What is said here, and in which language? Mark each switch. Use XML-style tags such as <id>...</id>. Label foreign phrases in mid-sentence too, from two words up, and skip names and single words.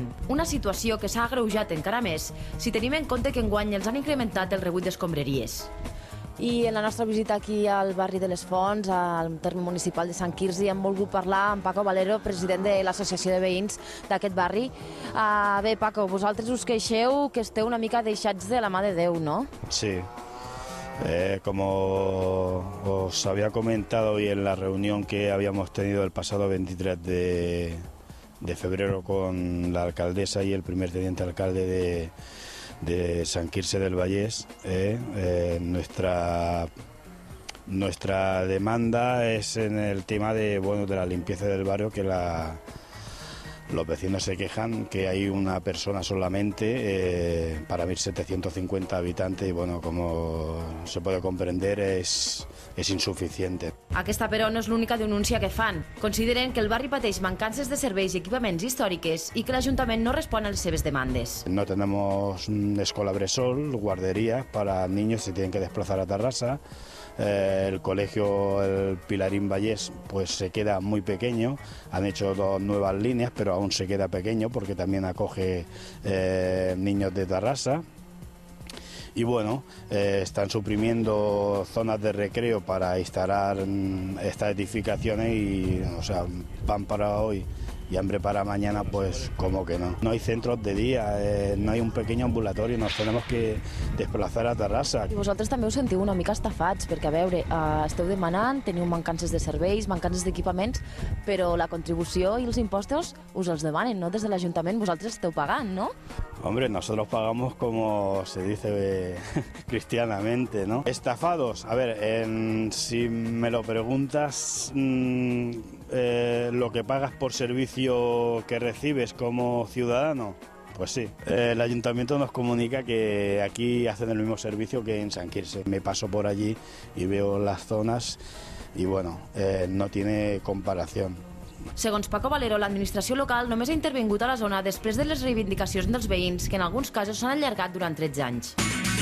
<ca>Una situació que s'ha agreujat encara més si tenim en compte que enguany els han incrementat el rebut d'escombraries. I en la nostra visita aquí al barri de les Fonts, al terme municipal de Sant Quirze, hem volgut parlar amb Paco Valero, president de l'Associació de Veïns d'aquest barri. Bé, Paco, vosaltres us queixeu que esteu una mica deixats de la mà de Déu, ¿no? Sí.</ca> <es>Como os había comentado hoy en la reunión que habíamos tenido el pasado 23 de febrero con la alcaldesa y el primer teniente alcalde de Sant Quirze del Vallès, nuestra demanda es en el tema de la limpieza del barrio, que los vecinos se quejan que hay una persona solamente para 1.750 habitantes y bueno, como se puede comprender es insuficiente.</es> <ca>Aquesta, però, no és l'única denúncia que fan. Consideren que el barri pateix mancances de serveis i equipaments històriques i que l'Ajuntament no respon a les seves demandes.</ca> <es>No tenemos escuela Bresol, guarderías para niños se tienen que desplazar a Terrassa. El colegio el Pilarín Vallès pues se queda muy pequeño, han hecho 2 nuevas líneas pero aún se queda pequeño porque también acoge niños de Terrassa. Y bueno, están suprimiendo zonas de recreo para instalar estas edificaciones y, o sea, pan para hoy y hambre para mañana, pues como que no. No hay centros de día, no hay un pequeño ambulatorio, nos tenemos que desplazar a Terrassa.</es> <ca>I vosaltres també us sentiu una mica estafats, perquè a veure, esteu demanant, teniu mancances de serveis, mancances d'equipaments, però la contribució i els impostos us els demanen, no? Des de l'Ajuntament vosaltres esteu pagant, no?</ca> <es>Hombre, nosotros pagamos como se dice cristianamente, ¿no? Estafados, a ver, si me lo preguntas, lo que pagas por servicio que recibes como ciudadano, pues sí. El ayuntamiento nos comunica que aquí hacen el mismo servicio que en Sant Quirze. Me paso por allí y veo las zonas y bueno, no tiene comparación.</es> <ca>Segons Paco Valero, l'administració local només ha intervingut a la zona després de les reivindicacions dels veïns, que en alguns casos s'han allargat durant 13 anys.</ca>